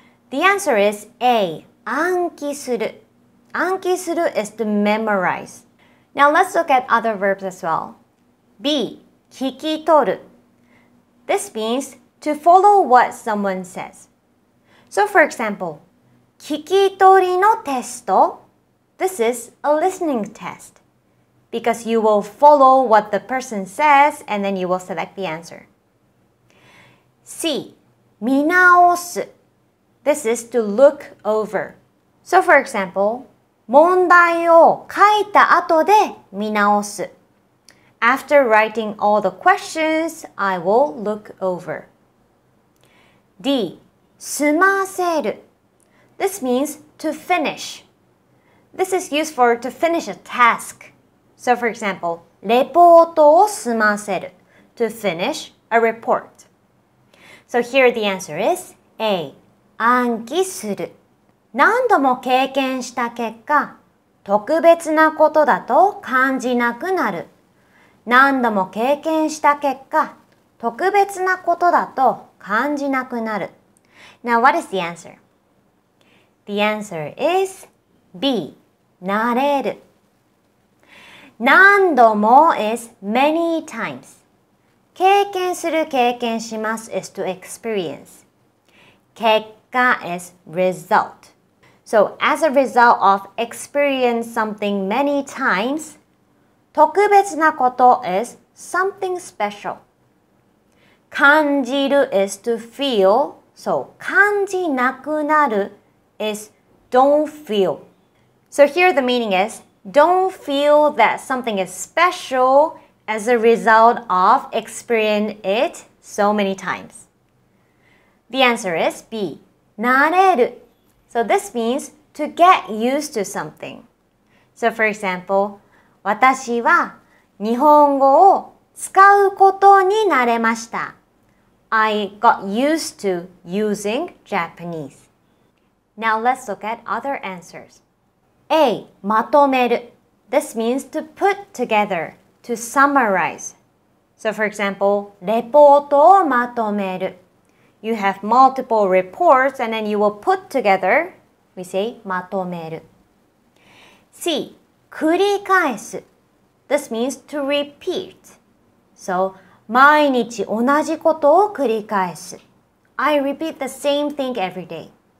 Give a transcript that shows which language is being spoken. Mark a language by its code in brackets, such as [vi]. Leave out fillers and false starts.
[en] The answer is A. 暗記する。暗記する is to memorize. Now let's look at other verbs as well. [ja] B. 聞き取る。 [en] This means to follow what someone says. So for example, [ja] 聞き取りのテスト. [en] This is a listening test. Because you will follow what the person says and then you will select the answer. C. 見直す.This is to look over. So for example, [ja] 問題を書いた後で見直す. [en] After writing all the questions, I will look over. D. 済ませる.This means to finish. This is used for to finish a task. So for example, [ja] レポートを済ませる [en] to finish a report. So here the answer is A. 暗記する。 [ja] 何度も経験した結果、特別なことだと感じなくなる。何度も経験した結果、特別なことだと感じなくなる。 [en] Now what is the answer? The answer is B. 慣れる。何度も is many times. 経験する経験します is to experience. 結果 is result. So as a result of experience something many times, 特別なこと is something special. 感じる is to feel. So 感じなくなる is don't feel. So here the meaning is don't feel that something is special as a result of experiencing it so many times. The answer is B. 慣れる. So this means to get used to something. So for example, [ja] 私は日本語を使うことに慣れました. [en] I got used to using Japanese. Now let's look at other answers. [ja] A. まとめる. [en] This means to put together, to summarize. So for example, [ja] レポートをまとめる. [en] You have multiple reports and then you will put together, we say まとめる. C. 繰り返す.This means to repeat. [ja] So, 毎日同じことを繰り返す. [en] I repeat the same thing every day.